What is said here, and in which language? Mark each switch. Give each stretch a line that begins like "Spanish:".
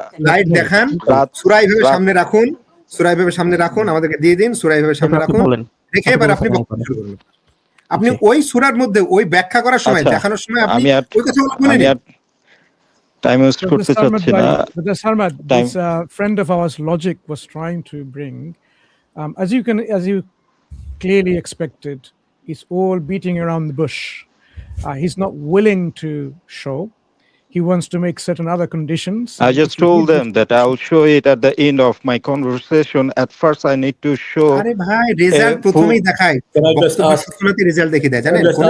Bangla: Light দেখান, সূরা এইভাবে সামনে রাখুন, সূরা এইভাবে সামনে রাখুন, আমাদেরকে দিয়ে দিন, সূরা এইভাবে সামনে রাখুন, রেখে এবার আপনি বক্তব্য শুরু করুন। আপনি ওই সূরার মধ্যে ওই ব্যাখ্যা করার সময়, দেখানোর সময় আপনি ওই কথাগুলো বলে নিন। টাইম ওয়েস্ট করতে চাচ্ছি না।
English: Sarmad, this friend of ours, Logic, was trying to bring, as you clearly expected, he's all beating around the bush. He's not willing to show. He wants to make certain other conditions. I just told them that I'll show it at the end of my conversation. At first, I need to show.
Bangla: আরে ভাই, result প্রথমেই দেখায়, বক্তব্যে result দেখিয়ে দেয়, জানেন?